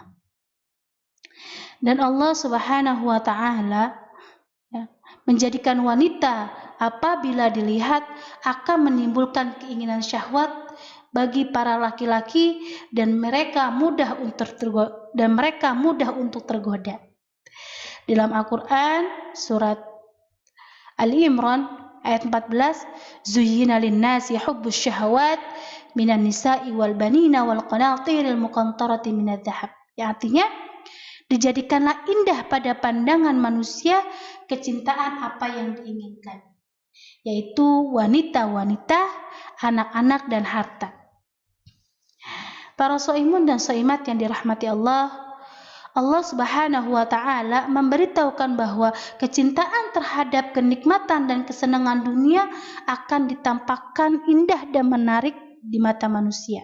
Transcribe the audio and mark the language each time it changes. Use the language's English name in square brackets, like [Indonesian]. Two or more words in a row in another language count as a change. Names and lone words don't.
[Indonesian] Dan Allah Subhanahu wa Ta'ala menjadikan wanita apabila dilihat akan menimbulkan keinginan syahwat bagi para laki-laki, dan mereka mudah untuk tergoda. [Arabic] Dalam Al-Quran surat Ali Imran ayat 14, "زين للناس حب الشهوات من النساء والبنين والقناطير المقنطرة من الذهب." [Indonesian] Yang artinya, dijadikanlah indah pada pandangan manusia kecintaan apa yang diinginkan, yaitu wanita-wanita, anak-anak, dan harta. Para soimun dan soimat yang dirahmati Allah, Allah Subhanahu wa Ta'ala memberitahukan bahwa kecintaan terhadap kenikmatan dan kesenangan dunia akan ditampakkan indah dan menarik di mata manusia.